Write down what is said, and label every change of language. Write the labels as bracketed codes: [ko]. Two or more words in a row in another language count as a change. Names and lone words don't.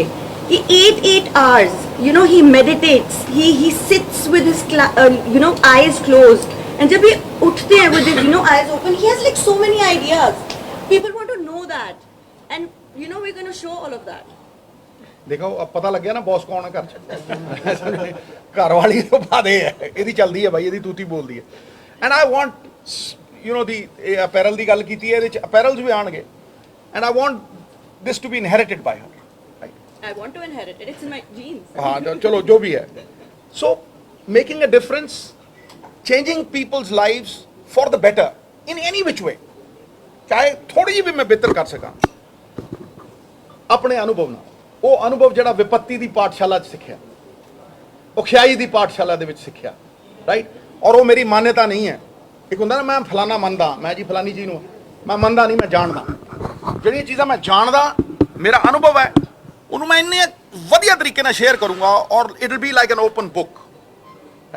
[en] ये 8 hours, he meditates, he sits with his eyes closed, and [hi] जब ये उठते हैं [en] with his eyes open, he has like so many ideas. People want to know that, and we're going to show all of that. [hi] देखो अब पता लग गया ना बॉस कौन है घर च। घर वाली तो बात है, [pa] ਇਹਦੀ ਚੱਲਦੀ ਹੈ ਭਾਈ, ਇਹਦੀ ਤੂਤੀ ਬੋਲਦੀ ਹੈ। [en] and I want the apparel [pa] ਦੀ ਗੱਲ ਕੀਤੀ ਹੈ, ਇਹਦੇ ਚ अपैरल्स ਵੀ ਆਣਗੇ, [en] and I want this to be inherited by her. I want to inherit it. It's in my genes. [hi] हाँ चलो जो भी है। [en] So making a difference, changing people's lives for the better in any which way, [hi] चाहे थोड़ी जी भी मैं बेहतर कर सका अपने अनुभव ना, [pa] ਉਹ ਅਨੁਭਵ ਜਿਹੜਾ ਵਿਪੱਤੀ ਦੀ ਪਾਠਸ਼ਾਲਾ 'ਚ ਸਿੱਖਿਆ, ਔਖਿਆਈ ਦੀ ਪਾਠਸ਼ਾਲਾ ਦੇ ਵਿੱਚ ਸਿੱਖਿਆ, ਰਾਈਟ। ਔਰ ਉਹ ਮੇਰੀ ਮਾਨਤਾ ਨਹੀਂ ਹੈ। ਇੱਕ ਹੁੰਦਾ ਨਾ ਮੈਂ ਫਲਾਣਾ ਮੰਨਦਾ, ਮੈਂ ਜੀ ਫਲਾਨੀ ਚੀਜ਼ ਨੂੰ ਮੈਂ ਮੰਨਦਾ ਨਹੀਂ, ਮੈਂ ਜਾਣਦਾ। ਜਿਹੜੀਆਂ ਚੀਜ਼ਾਂ ਮੈਂ ਜਾਣਦਾ, ਮੇਰਾ ਅਨੁਭਵ ਹੈ, ਉਹਨੂੰ ਮੈਂ ਇੰਨੇ ਵਧੀਆ ਤਰੀਕੇ ਨਾਲ ਸ਼ੇਅਰ ਕਰੂੰਗਾ ਔਰ [en] it will be like an open book, [pa] ਰਾਈਟ।